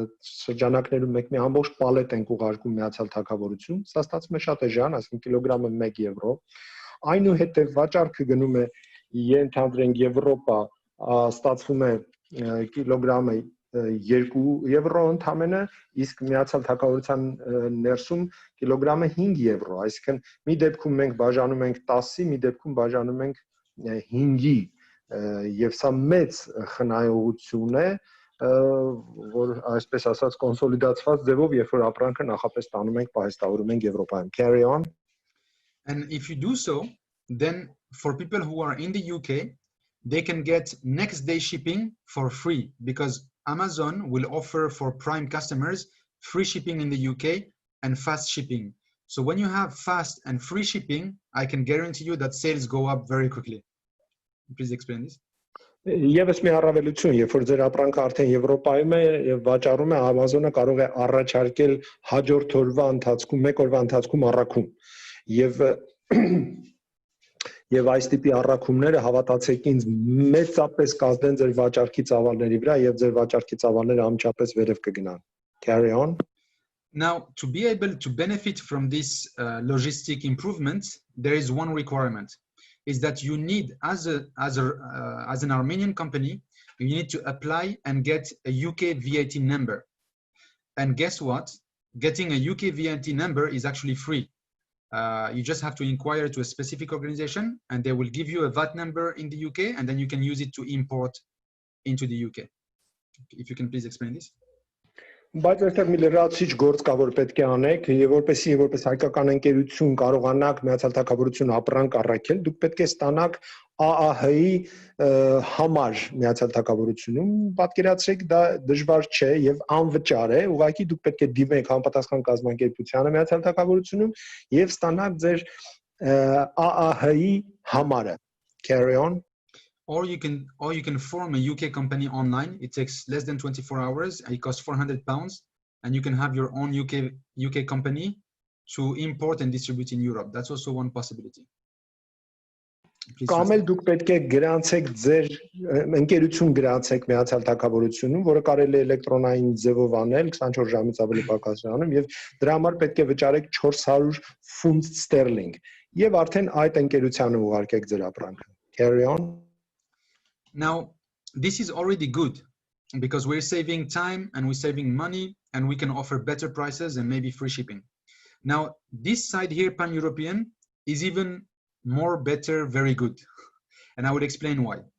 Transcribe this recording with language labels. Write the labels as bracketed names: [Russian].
[Armenian] շրջանակներում մենք մի ամբողջ պալետ ենք ուղարկում Միացյալ Թագավորություն, սա ստացվում է շատ էժան, այսինքն կիլոգրամը 1 եվրո, այնուհետև վաճառքը գնում է ենթադրենք Եվրոպա, ստացվում է կիլոգրամը 2 եվրո ընդամենը, իսկ Միացյալ Թագավորության ներսում կիլոգրամը 5 եվրո, այսինքն մի դեպքում մենք բաժանում ենք 10-ի, մի դեպքում բաժանում ենք 5-ի, եւ սա մեծ խնայողություն է, որ այսպես ասած կոնսոլիդացված ձևով, երբ որ ապրանքը նախապես տանում ենք, պահեստավորում ենք Եվրոպայում. [English] Carry on. And if you do so, then for people who are in the UK, they can get next day shipping for free because Amazon will offer for Prime customers free shipping in the UK and fast shipping. So when you have fast and free shipping, I can guarantee you that sales go up very quickly. Please explain this. [Armenian] Եվս մի առավելություն, երբ որ ձեր ապրանքը արդեն Եվրոպայում է եւ վաճառում է, Amazon-ը կարող է առաջարկել հաջորդ օրվա ընթացքում, 1 օրվա ընթացքում առաքում։ Եվ այս տիպի առաքումները հավատացեք ինձ մեծապես կազդեն ձեր վաճառքի ծավալների վրա եւ ձեր վաճառքի ծավալները ամչապես վերև կգնան. [English] Carry on. Now, to be able to benefit from this logistic improvement, there is one requirement, is that you need, as an Armenian company, you need to apply and get a UK VAT number. And guess what? Getting a UK VAT number is actually free. You just have to inquire to a specific organization and they will give you a VAT number in the UK and then you can use it to import into the UK. If you can please explain this. [Armenian] Բայց այստեղ մի լրացիչ գործ կա, որ պետք է անեք, եւ որպես հայկական ընկերություն կարողանաք Միացյալ Թագավորություն ապրանք առաքել, դուք պետք է ստանաք ԱԱՀ-ի համար Միացյալ Թագավորությունում, պատկերացրեք, դա դժվար չէ եւ անվճար է, ուղղակի դուք պետք է դիմեք համապատասխան կազմակերպությանը Միացյալ Թագավորությունում եւ ստանաք ձեր ԱԱՀ-ի համարը. [English] Carry on. Or you can form a UK company online. It takes less than 24 hours. It costs £400, and you can have your own UK company to import and distribute in Europe. That's also one possibility. [Armenian] Կամ էլ դուք պետք է գրանցեք ձեր ընկերություն գրանցեք Միացյալ Թագավորությունում, որը կարելի է էլեկտրոնային ձևով անել 24 ժամից ավելի պակասանում եւ դրա համար պետք է վճարեք 400 ֆունտ ստերլինգ եւ արդեն այդ ընկերությանը ուղարկեք ձեր ապրանքը. [English] Carry on. Now, this is already good because we're saving time and we're saving money and we can offer better prices and maybe free shipping. Now, this side here, pan-European, is even more better, very good. And I will explain why.